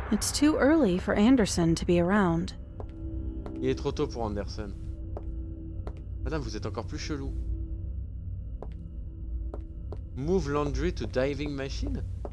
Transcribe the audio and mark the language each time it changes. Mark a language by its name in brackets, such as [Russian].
[English] It's too early for Anderson to be around. [French] Il est trop tôt pour Anderson. Madame, vous êtes encore plus chelou. [English] Move laundry to diving machine?